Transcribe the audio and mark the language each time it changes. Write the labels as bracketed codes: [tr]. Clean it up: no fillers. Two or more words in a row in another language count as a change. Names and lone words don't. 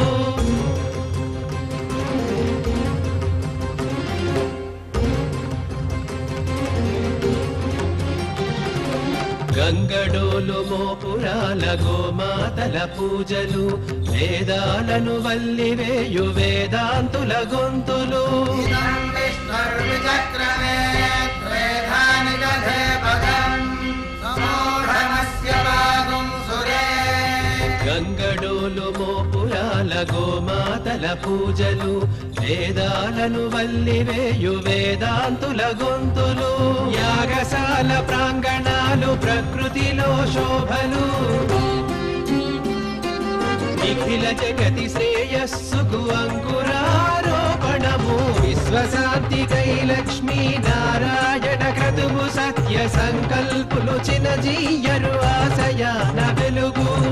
[te] గంగడోలు మోపురాల గోమాతల పూజలు వేదాలను వల్లివేయు వేదాంతుల గొంతులు [sa] इदं विष्णुर्विचक्रमे त्रेधानि दधे पदम् समोढमस्य वागुं सुरे. [te] గంగడోలు మోపురాల గోమాతల పూజలు వేదాలను వల్లివేయు వేదాంతుల గొంతులు యాగశాల ప్రాంగణాలు ప్రకృతిలో శోభలు నిఖిల జగతి శ్రేయస్సుకు అంకురారోపణము విశ్వశాంతికై లక్ష్మీ నారాయణ క్రతువు సత్య సంకల్పులు చినజీయరు ఆశయాన వెలుగు